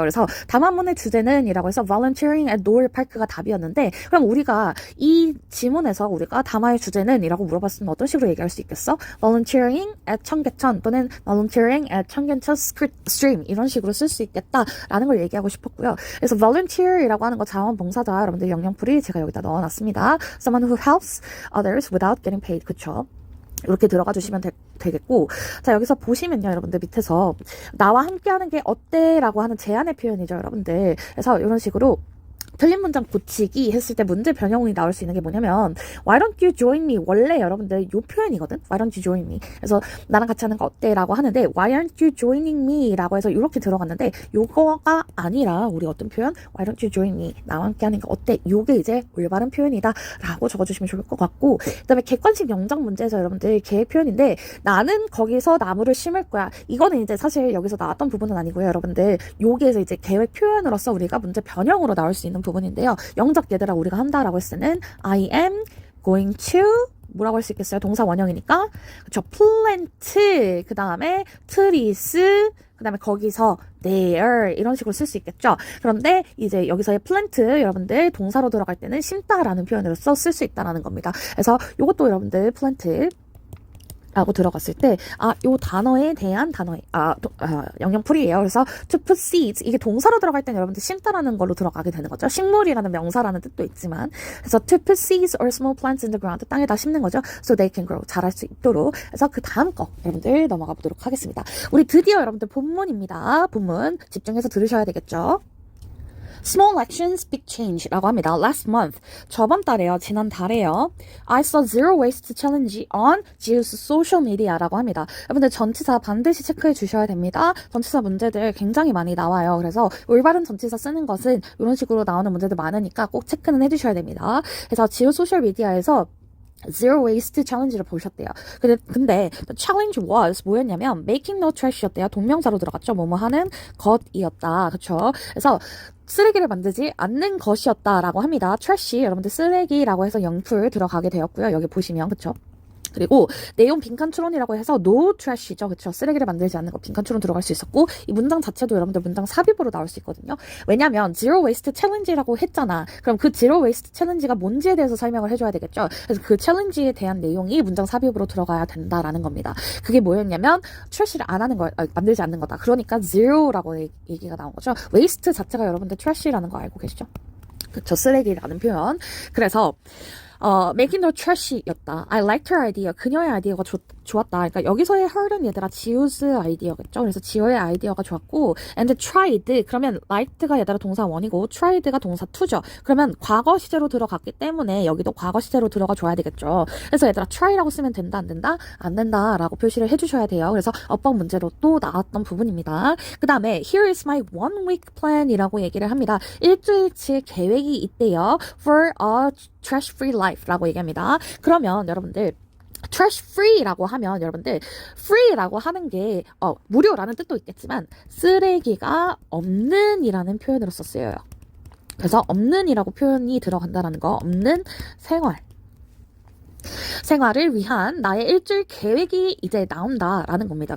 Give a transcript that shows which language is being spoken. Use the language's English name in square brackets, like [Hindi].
[Korean] 그래서 담화문의 주제는 이라고 해서 volunteering at 노을파크가 답이었는데 그럼 우리가 이 지문에서 우리가 담화의 주제는 이라고 물어봤으면 어떤 식으로 얘기할 수 있겠어? volunteering at 청계천 또는 volunteering at 청계천 stream 이런 식으로 쓸 수 있겠다라는 걸 얘기하고 싶었고요. 그래서 volunteer 이라고 하는 거 자원봉사자 여러분들 영영풀이 제가 여기다 넣어놨습니다. [English] someone who helps others without getting paid. [Korean] 그쵸? 이렇게 들어가 주시면 되겠고 자 여기서 보시면요 여러분들 밑에서 나와 함께 하는 게 어때? 라고 하는 제안의 표현이죠 여러분들. 그래서 이런 식으로 틀린 문장 고치기 했을 때 문제 변형이 나올 수 있는 게 뭐냐면 [English] Why don't you join me? [Korean] 원래 여러분들 요 표현이거든. Why don't you join me? 그래서 나랑 같이 하는 거 어때? 라고 하는데 [English] Why aren't you joining me? [Korean] 라고 해서 이렇게 들어갔는데 요거가 아니라 우리 어떤 표현? [English] Why don't you join me? [Korean] 나와 함께 하는 거 어때? 요게 이제 올바른 표현이다 라고 적어주시면 좋을 것 같고 그 다음에 객관식 영장 문제에서 여러분들 계획 표현인데 나는 거기서 나무를 심을 거야. 이거는 이제 사실 여기서 나왔던 부분은 아니고요 여러분들 여기에서 이제 계획 표현으로서 우리가 문제 변형으로 나올 수 있는 부분인데요. 영작 얘들아 우리가 한다라고 했을 때는 [English] I am going to [Korean] 뭐라고 할 수 있겠어요? 동사 원형이니까. 그쵸. plant, 그 다음에 trees, 그 다음에 거기서 there 이런 식으로 쓸 수 있겠죠. 그런데 이제 여기서의 plant 여러분들 동사로 들어갈 때는 심다라는 표현으로써 쓸 수 있다라는 겁니다. 그래서 이것도 여러분들 plant 라고 들어갔을 때, 요 단어에 대한 단어의, 영영풀이에요. 그래서 [English] to put seeds, [Korean] 이게 동사로 들어갈 땐 여러분들 심다라는 걸로 들어가게 되는 거죠. 식물이라는 명사라는 뜻도 있지만, 그래서 [English] to put seeds or small plants in the ground, [Korean] 땅에다 심는 거죠. [English] So they can grow, [Korean] 자랄 수 있도록. 그래서 그 다음 거, 여러분들 넘어가 보도록 하겠습니다. 우리 드디어 여러분들 본문입니다. 본문 집중해서 들으셔야 되겠죠. [English] Small actions, big change라고 합니다. Last month, [Korean] 저번 달에요. 지난 달에요. [English] I saw zero waste challenge on Geo's social media라고 합니다. [Korean] 여러분들 전치사 반드시 체크해 주셔야 됩니다. 전치사 문제들 굉장히 많이 나와요. 그래서 올바른 전치사 쓰는 것은 이런 식으로 나오는 문제들 많으니까 꼭 체크는 해주셔야 됩니다. 그래서 Geo 소셜 미디어에서 Zero Waste Challenge를 보셨대요. [English] 근데 the challenge was 뭐였냐면 making no trash였대요. [Korean] 동명사로 들어갔죠. 뭐뭐 하는 것이었다. 그쵸? 그래서 쓰레기를 만들지 않는 것이었다라고 합니다. trash 여러분들 쓰레기라고 해서 영풀 들어가게 되었고요. 여기 보시면 그쵸? 그리고 내용 빈칸 추론이라고 해서 no trash죠. 그쵸? 쓰레기를 만들지 않는 거 빈칸 추론 들어갈 수 있었고 이 문장 자체도 여러분들 문장 삽입으로 나올 수 있거든요. 왜냐면 zero waste challenge라고 했잖아. 그럼 그 zero waste challenge가 뭔지에 대해서 설명을 해줘야 되겠죠. 그래서 그 challenge에 대한 내용이 문장 삽입으로 들어가야 된다라는 겁니다. 그게 뭐였냐면 trash를 안 하는 거, 만들지 않는 거다. 그러니까 zero라고 얘기가 나온 거죠. waste 자체가 여러분들 trash라는 거 알고 계시죠? 그쵸? 쓰레기라는 표현. [English] 그래서 making no trash였다. I liked her idea. [Korean] 그녀의 아이디어가 좋았다. 그러니까 여기서의 her는 얘들아 Geo's 아이디어겠죠. 그래서 Geo의 아이디어가 좋았고 [English] and tried. [Korean] 그러면 liked가 얘들아 동사 원이고 tried가 동사 to죠. 그러면 과거 시제로 들어갔기 때문에 여기도 과거 시제로 들어가 줘야 되겠죠. 그래서 얘들아 try라고 쓰면 된다 안 된다? 안 된다라고 표시를 해주셔야 돼요. 그래서 어법 문제로 또 나왔던 부분입니다. [English] 그 다음에 here is my one week plan이라고 얘기를 합니다. [Korean] 일주일치 계획이 있대요. [English] for a trash free life라고 얘기합니다. [Korean] 그러면 여러분들 trash free라고 하면 여러분들 free라고 하는 게 무료라는 뜻도 있겠지만 쓰레기가 없는이라는 표현으로 쓰여요. 그래서 없는이라고 표현이 들어간다는 거, 없는 생활을 위한 나의 일주일 계획이 이제 나온다라는 겁니다.